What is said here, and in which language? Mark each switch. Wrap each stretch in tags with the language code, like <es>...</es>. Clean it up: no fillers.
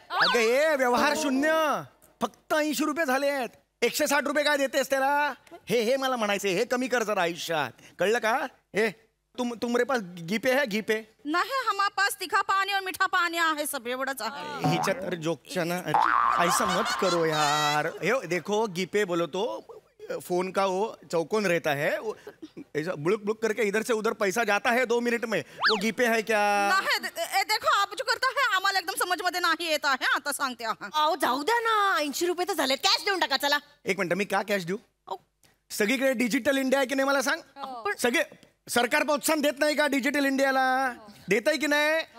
<mr>अगं ए व्यवहार शून्य, फक्त 80 रुपये झालेत. 160 रुपये काय देतेस त्याला? हे मला म्हणायचे, हे कमी कर जरा आयुष्यात, कळलं का?</mr> <hi>हे तुमरे पास गीपे है? गीपे नाही, हमारे पास तीखा पानी और मीठा पानी आहे, सब</hi> <mr>एवढंच आहे. हिच्या तर जोकच्या ना.</mr> <hi>ऐसा मत करो यार. हे देखो गीपे बोलो तो फोन का वो चौकोन रहता है, ऐसा बुड़ुक बुड़ुक करके इधर से उधर पैसा जाता है 2 मिनट में. वो गीपे है क्या?</hi> <mr>नाही,</mr> <hi>देखो आप जो करता है</hi> <mr>आम्हाला एकदम समज मध्ये नाही येत आहे. आता सांगते आहे. अहो जाऊ द्या ना, 80 रुपये तर झाले. कॅश देऊन टाका चला. एक मिनिट, मी का कॅश देऊ? सगळीकडे डिजिटल इंडिया आहे की नाही मला सांग. सगळे सरकार प्रोत्साहन देत नाही का डिजिटल इंडियाला? देत आहे की नाही?</mr>